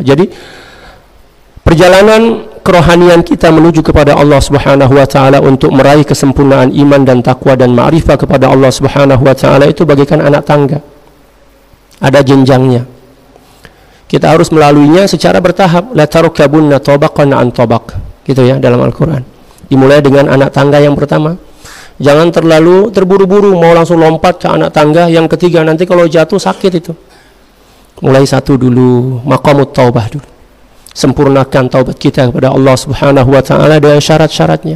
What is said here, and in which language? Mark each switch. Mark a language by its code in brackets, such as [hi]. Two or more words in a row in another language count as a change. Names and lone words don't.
[id] Jadi perjalanan kerohanian kita menuju kepada Allah [ar] سبحانه وتعالى [id] untuk meraih kesempurnaan iman dan takwa dan ma'rifah kepada Allah [ar] سبحانه وتعالى [id] itu bagaikan anak tangga. Ada jenjangnya. Kita harus melaluinya secara bertahap. [ar] لتركبن طبقا عن طبق. [id] Gitu ya dalam Al-Qur'an. Dimulai dengan anak tangga yang pertama. Jangan terlalu terburu-buru mau langsung lompat ke anak tangga yang ketiga, nanti kalau jatuh sakit itu. Mulai satu dulu, [ar] مقام التوبة [id] dulu. Sempurnakan taubat kita kepada Allah [ar] سبحانه وتعالى [id] dengan syarat-syaratnya.